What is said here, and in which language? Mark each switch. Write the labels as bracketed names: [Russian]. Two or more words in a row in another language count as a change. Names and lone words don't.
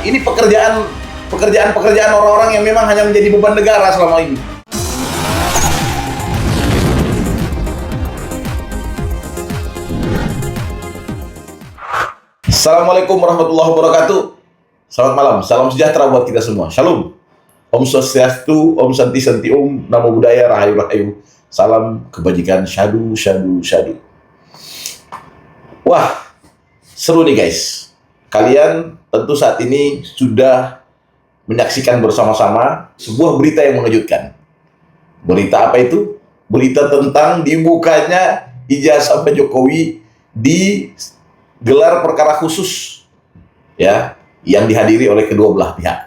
[Indonesian] Ini pekerjaan orang-orang yang memang hanya menjadi beban negara selama ini. [Arabic] السلام عليكم ورحمة الله وبركاته. [Indonesian] Selamat malam, salam sejahtera buat kita semua. Shalom. [Sanskrit] Om Swastiastu, Om Santi Santi Om, Namo Buddhaya, Rahayu Rahayu. [Indonesian] Salam kebajikan, syadu, syadu, syadu. Wah, seru nih guys. Kalian tentu saat ini sudah menyaksikan bersama-sama sebuah berita yang mengejutkan. Berita apa itu? Berita tentang dibukanya ijazah Pak Jokowi di gelar perkara khusus, ya, yang dihadiri oleh kedua belah pihak.